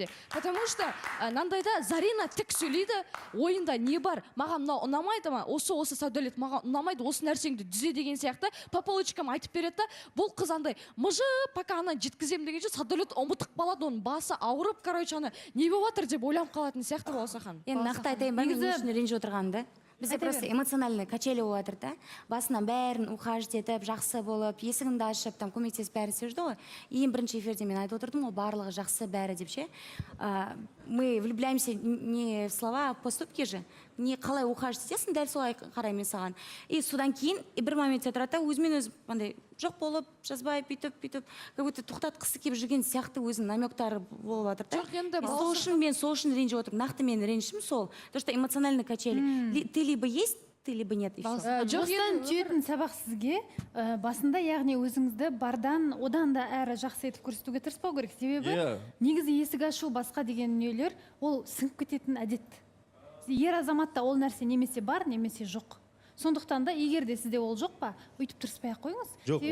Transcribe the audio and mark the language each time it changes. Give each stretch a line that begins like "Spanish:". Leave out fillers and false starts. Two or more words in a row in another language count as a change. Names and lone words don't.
Kazakh: Потому что нандайда Зарина тік сөйлейді, ойында не бар, маған мынау ұнамайды ма, осы Садәулет маған ұнамайды, осы нәрсеңді дүзе деген сияқты
Russian: по полочкам
Kazakh: айтып береді да, бұл қыз андай мыжы пока ана жеткізем дегенше Садәулет ұмытып қалады, оның басы ауырып, короче, ана не болып жатыр деп ойланып қалатын сияқты Балауса ханым. Енді нақты айтайын ба, мен үшін ренжіп отырғанымды. Бізде
Russian: просто эмоциональный качели
Kazakh: болып жатыр да. Басынан бәрін ухаживать етіп, жақсы болып, есігіңді ашып, там көмектесіп бәрін істеп жүрді ғой. Ең бірінші эфирде мен айтып отырдым ғой, барлығы жақсы бәрі деп ше.
Russian: Мы влюбляемся не в слова, а в поступки же.
Kazakh: Не қалай ухаживать етесің, дәл солай қараймын саған. И содан кейін бір моментте тұрады да, өзімен өзі андай жоқ болып, жазбай, бүйтіп,
Russian: как будто
Kazakh: тоқтатқысы келіп жүрген сияқты өзінің намектары болып жатыр да. Жоқ енді мен сол үшін ренжіп отырмын. Нақты мен ренішім сол.
Russian: То, что эмоциональный качели. Ты либо есть, ты либо нет.
Kazakh: Осыдан түйетін сабақ сізге басында, яғни өзіңізді бардан одан да әрі жақсы етіп көрсетуге тырыспау керек. Себебі негізі есік ашу басқа деген дүниелер ол сіңіп кететін әдет. Ер азаматта ол нәрсе немесе бар, немесе жоқ. Сондықтан да егер де сізде ол жоқ па, өйтіп тырыспай ақ қойыңыз.